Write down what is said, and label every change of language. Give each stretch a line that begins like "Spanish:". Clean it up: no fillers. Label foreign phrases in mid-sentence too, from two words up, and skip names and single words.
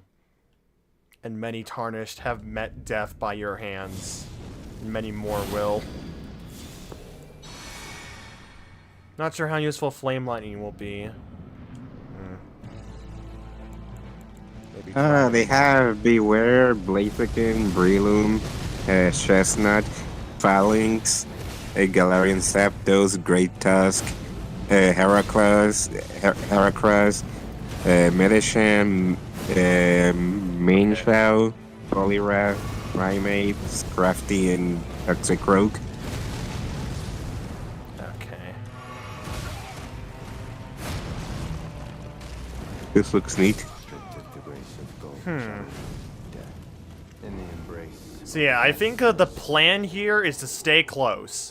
English: And many tarnished have met death by your hands. Many more will. Not sure how useful flame lightning will be. They have Beware, Blaziken, Breloom, Chestnut, Phalanx, Galarian Zapdos, Great Tusk, Heracross, Medicham, Mienshao, Poliwrath, Primeape, Scrafty, and Toxicroak. Okay. This looks neat. So yeah, I think the plan here is to stay close.